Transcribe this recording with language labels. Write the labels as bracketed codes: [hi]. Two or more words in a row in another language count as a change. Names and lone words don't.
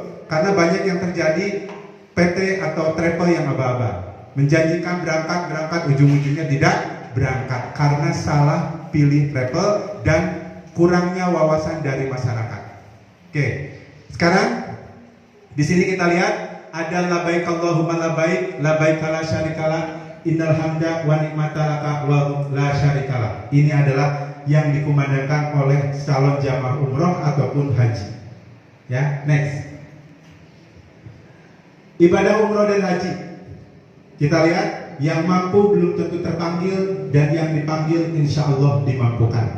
[id] Karena banyak yang terjadi PT atau travel yang aba-aba, menjanjikan berangkat, ujung-ujungnya tidak berangkat karena salah pilih travel dan kurangnya wawasan dari masyarakat. Oke, sekarang di sini kita lihat ada [ar] لبيك اللهم لبيك لبيك لا شريك لك إن الحمد والنعمة لك ولا شريك لك. [id] Ini adalah yang dikumandangkan oleh calon jamaah umroh ataupun haji. Ya, next. Ibadah umroh dan haji. Kita lihat, yang mampu belum tentu terpanggil, dan yang dipanggil [ar] إن شاء الله [id] dimampukan.